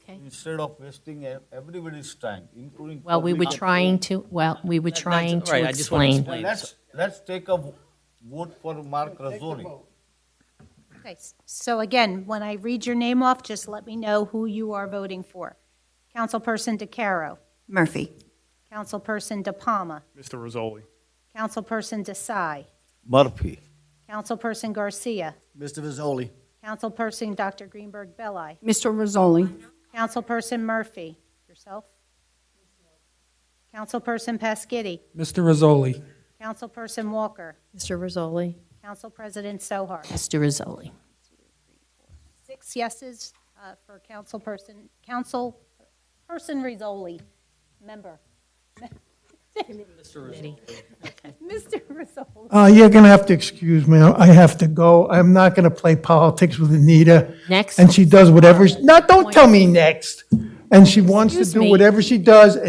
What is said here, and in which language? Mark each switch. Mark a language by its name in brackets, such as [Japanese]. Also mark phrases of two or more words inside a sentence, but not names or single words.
[English] Instead of wasting everybody's time, including. Well, we were public- trying to Right, I just want to explain. explain. Let's take a vote for Mark Razzoli. Okay, so again, when I read your name off, just let me know who you are voting for. Councilperson DeCaro, Murphy. Councilperson De Palma, Mr. Rizzoli. Councilperson Desai, Murphy. Councilperson Garcia, Mr. Rizzoli. Councilperson Dr. Greenberg Belli, Mr. Rizzoli. Councilperson Murphy, yourself, Councilperson Pasquitti, Mr. Rizzoli. Councilperson Walker, Mr. Rizzoli. Council President Sohar. Mr. Rizzoli. 6 yeses for Councilperson Rizzoli, member. Mr. Rizzoli. You're going to have to excuse me. I have to go. I'm not going to play politics with Anita. Next. And she does whatever, no, don't tell me next. And she wants to Excuse do me. whatever she does, and she